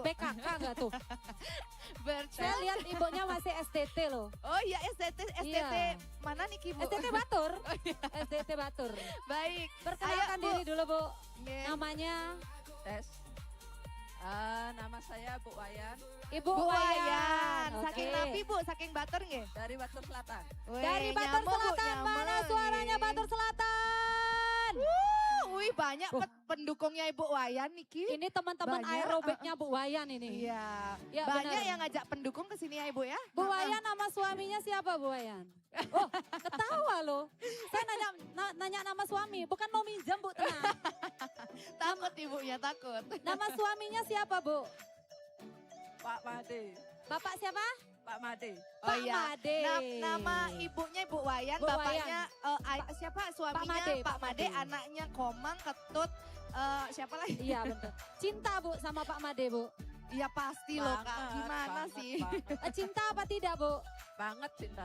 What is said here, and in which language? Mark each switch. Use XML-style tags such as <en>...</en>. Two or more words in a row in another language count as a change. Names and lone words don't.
<id>PKK enggak tuh? Bercel. Saya lihat ibunya masih STT loh. Oh iya STT Iya. mana nih Ki Bu? STT Batur. STT Batur. Baik. Perkenalkan Ayo, Bu. diri dulu Bu. Oke. Namanya Tes. Nama saya Bu Wayan Ibu Bu Wayan. Wayan. Saking Oke.</id> <ban>napi Bu, saking Batur nggih?</ban> <id>dari Batur Selatan. Dari Batur Selatan, mana suaranya Batur Selatan? Wih banyak pendukungnya Ibu Wayan nih Ki. Ini teman-teman Banyak, aerobiknya Bu Wayan ini. Iya. Ya, Banyak benar. yang ngajak pendukung ke sini ya Ibu ya. Bu Wayan nama suaminya siapa Bu Wayan? Oh, ketawa loh. Saya nanya nama suami, bukan mau minjam Bu, tenang. Takut ibunya, takut. Nama suaminya siapa Bu? Pak Made. Bapak siapa? Pak Made. Oh Pak iya. Made. Nama ibunya Ibu Wayan, Bu bapaknya siapa suaminya Made, Pak Pak Made, Made. anaknya Komang, Ketut, siapa lagi? Iya betul. Cinta Bu sama Pak Made Bu. Iya pasti loh Kak, Banget, gimana banget, sih? banget. Cinta apa tidak Bu? Banget cinta.</id>